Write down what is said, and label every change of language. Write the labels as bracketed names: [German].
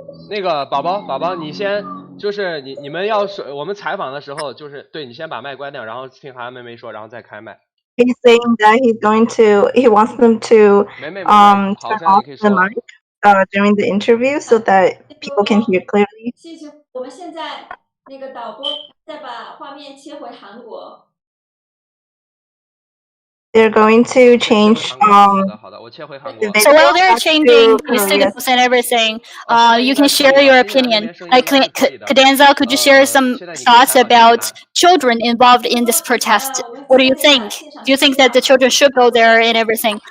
[Chinese] 那个宝宝，你先就是你们我们采访的时候，就是对你先把麦关掉，然后听韩妹妹说，然后再开麦。 [English] He's saying that he wants them to turn off the mic during the interview so that people can hear clearly. [Chinese] 谢谢。我们现在那个导播再把画面切回韩国。 [English] They're going to change. So while they're changing the students and everything, you can share your opinion. Like Cadenza, could you share some thoughts about children involved in this protest? What do you think? Do you think that the children should go there and everything?